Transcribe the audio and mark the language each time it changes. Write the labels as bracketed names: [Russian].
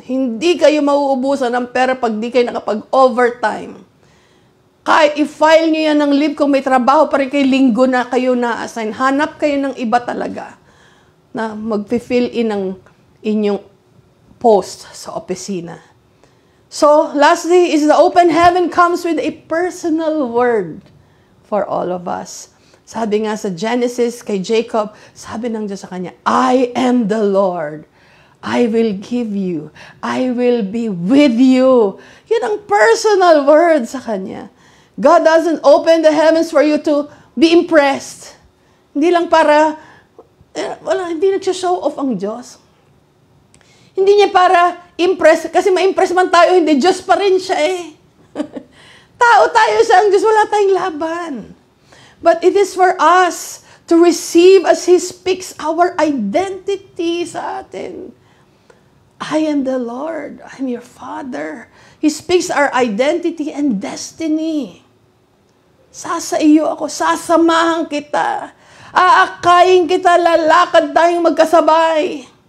[Filipino] Hindi kayo mauubusan ng pera pag di kayo nakapag-overtime. Kahit i-file nyo yan ng leave, kung may trabaho pa rin kayo, linggo na kayo na-assign. Hanap kayo ng iba talaga na mag-fill in ng inyong post sa opisina. [English] So, lastly, is the open heaven comes with a personal word for all of us. [Filipino] Sabi nga sa Genesis kay Jacob, sabi ng Diyos sa kanya, [English] I am the Lord. I will give you. I will be with you. [Filipino] Yan ang personal word sa kanya. [English] God doesn't open the heavens for you to be impressed. [Filipino] Hindi lang para, hindi nagsha-show off ang Diyos. Hindi niya para impress, kasi ma-impress man tayo, hindi, Diyos pa rin siya eh. Tao tayo sa ang Diyos, wala tayong laban. [English] But it is for us to receive as He speaks our identity [Filipino] sa atin. [English] I am the Lord. I'm your Father. He speaks our identity and destiny. [Filipino] Sasaiyo ako, sasamahan kita. Aakayin kita, lalakad tayong magkasabay.